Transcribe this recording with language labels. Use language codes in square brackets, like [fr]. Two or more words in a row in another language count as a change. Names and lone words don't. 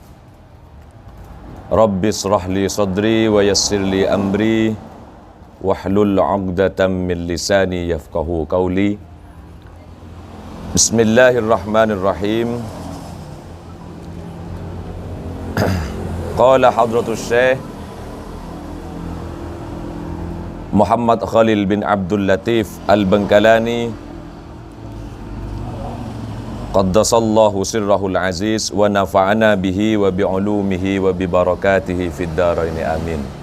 [ar] رب اشرح لي صدري ويسر لي أمري واحلل عقدة من لساني يفقهوا قولي. بسم الله الرحمن الرحيم. قال حضرة الشيخ محمد خليل بن عبد اللطيف البنكلاني قدس الله سره العزيز ونفعنا به وبعلومه وببركاته في الدارين آمين.